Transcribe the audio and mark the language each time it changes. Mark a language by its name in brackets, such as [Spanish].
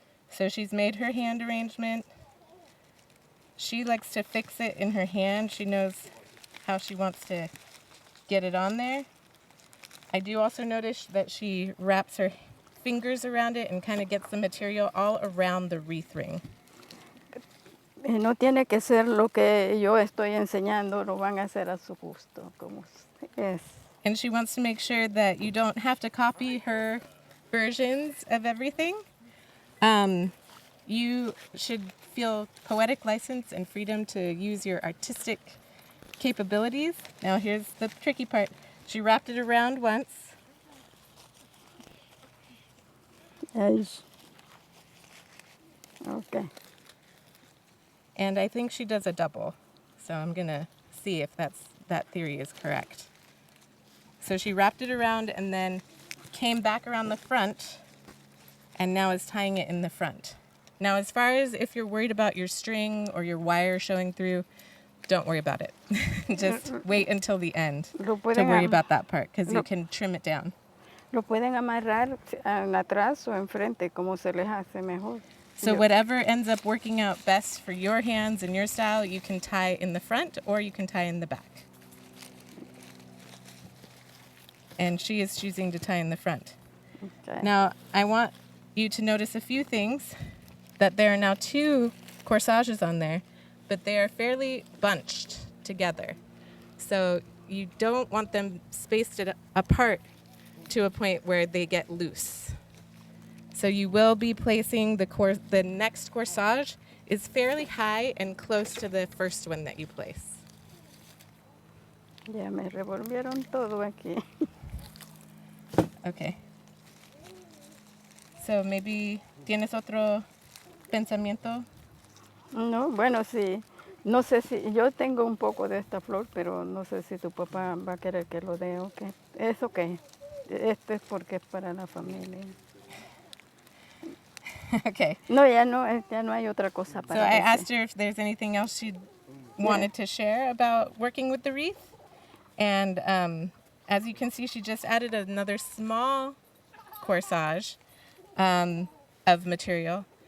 [English] So she's made her hand arrangement. She likes to fix it in her hand. She knows how she wants to get it on there. I do also notice that she wraps her fingers around it and kind of gets the material all around the wreath ring. [Spanish] No tiene que ser lo que yo estoy enseñando, lo van a hacer a su gusto, como es. [English] And she wants to make sure that you don't have to copy her versions of everything. You should feel poetic license and freedom to use your artistic capabilities. Now here's the tricky part. She wrapped it around once. Yes. Okay. And I think she does a double. So I'm going to see if that theory is correct. So she wrapped it around and then came back around the front and now is tying it in the front. Now, as far as if you're worried about your string or your wire showing through, don't worry about it. Just wait until the end to worry about that part, because you can trim it down. [Spanish] Lo pueden amarrar en atrás o enfrente, como se les hace mejor. [English] So whatever ends up working out best for your hands and your style, you can tie in the front or you can tie in the back. And she is choosing to tie in the front. Okay. Now, I want you to notice a few things, that there are now 2 corsages on there, but they are fairly bunched together. So you don't want them spaced apart to a point where they get loose. So you will be placing the next corsage is fairly high and close to the first one that you place. [Spanish] Ya me revolvieron todo aquí. [English] Okay. So maybe [Spanish] tienes otro pensamiento? No, bueno, sí. No sé si, yo tengo un poco de esta flor, pero no sé si tu papá va a querer que lo dé o qué. Es ok. Esto es porque es para la familia. [English] Okay. [Spanish] No, ya no hay otra cosa [English] So [Spanish] para [English] I [Spanish] decir. [English] asked her if there's anything else she wanted to share about working with the wreath. And as you can see, she just added another small corsage of material.